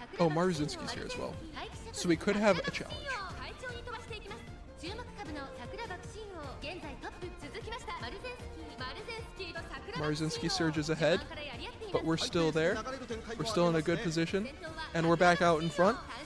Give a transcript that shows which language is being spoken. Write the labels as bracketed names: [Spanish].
[English] Oh, Marzinski's here as well. So we could have a challenge. [Japanese] 快調に飛ばしていきます。注目株の桜爆心王、現在トップ続きました。マルゼンスキーと桜爆心王。 [English] Marzinski surges ahead, but we're still there. We're still in a good position, and we're back out in front.